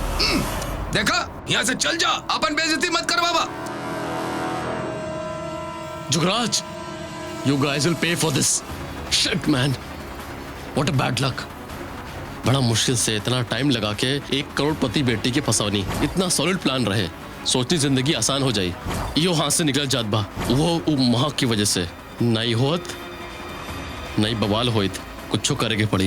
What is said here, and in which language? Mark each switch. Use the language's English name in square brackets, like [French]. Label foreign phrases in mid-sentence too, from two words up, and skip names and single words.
[Bhojpuri] देखा, यहाँ से चल जा, अपन बेइज्जती मत कर बाबा। जुगराज, [English] you guys will pay for this. shit man, what a bad luck. [Bhojpuri] बड़ा मुश्किल से इतना टाइम लगा के 1 करोड़पति बेटी के फंसावनी, इतना सॉलिड प्लान रहे, सोचती जिंदगी आसान हो जाई, यो हाथ से निकल जात बा। वो महक की वजह से नहीं होत, नहीं बवाल होइत, कुछ करेगे पड़ी।